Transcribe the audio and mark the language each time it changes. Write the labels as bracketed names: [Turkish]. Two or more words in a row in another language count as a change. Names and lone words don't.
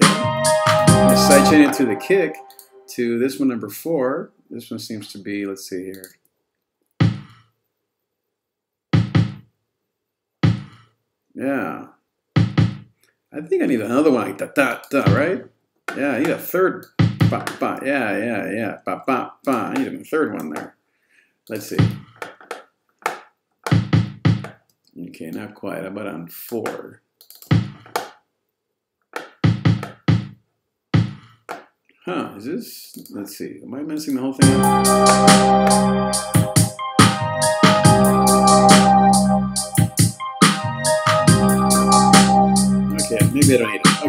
[English] Side chaining to the kick to this one, number 4. This one seems to be, let's see here. Yeah. I think I need another one like da-da-da, right? Yeah, I need a third. Ba-ba. Yeah. Ba-ba-ba. I need a third one there. Let's see. Okay, not quite. How about on 4? Huh, is this, let's see, am I messing the whole thing up? Okay, maybe I don't need it.